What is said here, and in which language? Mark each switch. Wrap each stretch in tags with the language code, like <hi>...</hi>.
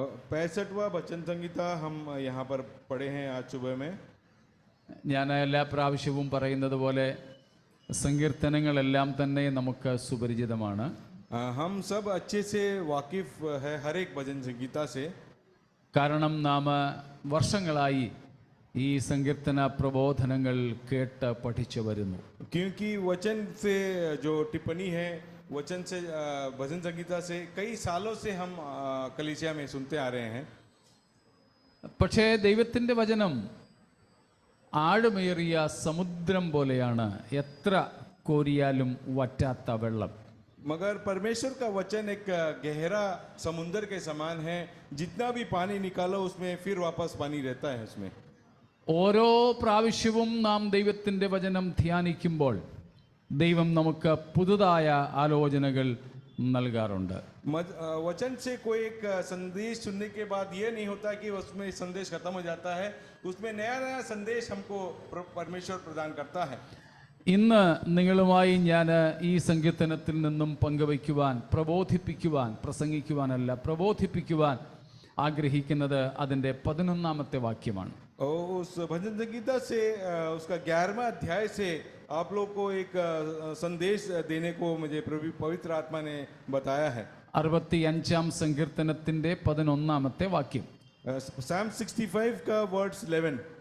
<hi>65वां भजन संगीता हम यहाँ पर पढ़े हैं आज सुबह में.</hi> <ml>ഞാൻ എല്ലാ പ്രാവശ്യവും പറയുന്നത് പോലെ സങ്കീർത്തനങ്ങളെല്ലാം തന്നെ നമുക്ക് സുപരിചിതമാണ്.</ml> <hi>हम सब अच्छे से वाकिफ है हर एक भजन संगीता से.</hi> <ml>കാരണം നാം വർഷങ്ങളായി ഈ സങ്കീർത്തന പ്രബോധനങ്ങൾ കേട്ട് പഠിച്ചു വരുന്നു.</ml> <hi>क्योंकि वचन से जो टिप्पणी है वचन से भजन संगीता से कई सालों से हम कलीसिया में सुनते आ रहे हैं.</hi> <ml>പക്ഷേ ദൈവത്തിൻ്റെ വചനം ആഴമേറിയ സമുദ്രം പോലെയാണ്, എത്ര കോരിയാലും വറ്റാത്ത വെള്ളം.</ml> <hi>मगर परमेश्वर का वचन एक गहरा समुंदर के समान है, जितना भी पानी निकालो उसमें फिर वापस पानी रहता है उसमें.</hi> <ml>ഓരോ പ്രാവശ്യവും നാം ദൈവത്തിൻ്റെ വചനം ധ്യാനിക്കുമ്പോൾ ദൈവം നമുക്ക് പുതുതായ ആലോചനകൾ നൽകാറുണ്ട്.</ml> <hi>वचन से कोई एक संदेश सुनने के बाद ये नहीं होता कि उसमें संदेश खत्म हो जाता है, उसमें नया नया संदेश हमको परमेश्वर प्रदान करता है.</hi> <ml>ഇന്ന് നിങ്ങളുമായി ഞാൻ ഈ സങ്കീർത്തനത്തിൽ നിന്നും പങ്കുവയ്ക്കുവാൻ, പ്രബോധിപ്പിക്കുവാൻ ആഗ്രഹിക്കുന്നത് അതിൻ്റെ 11ാമത്തെ വാക്യമാണ്.</ml> <hi>उस भजन संगीता से उसका 11वां अध्याय से आप लोग को एक संदेश देने को मुझे पवित्र आत्मा ने बताया है.</hi> <ml>65ാം സങ്കീർത്തനത്തിൻ്റെ 11ാമത്തെ വാക്യം.</ml> <hi>Psalm 65 का वर्ड्स 11.</hi>